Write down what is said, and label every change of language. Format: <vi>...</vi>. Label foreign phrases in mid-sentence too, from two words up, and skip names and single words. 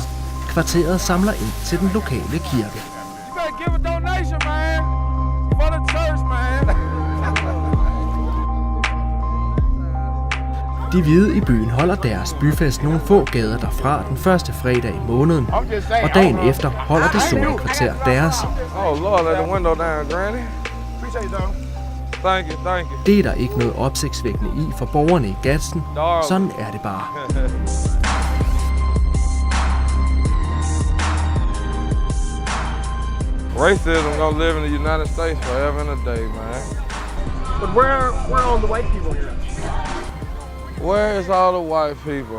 <da>Kvarteret samler ind til den lokale kirke. De hvide i byen holder deres byfest nogle få gader derfra den første fredag i måneden, og dagen efter holder det sorte kvarter deres. Det er der ikke noget opsigtsvækkende i for borgerne i Gadsden. Sådan er det bare.</da> <en>Racism gonna live in the United States forever and a day, man. But where are all the white people here? Where is all the white people?</en>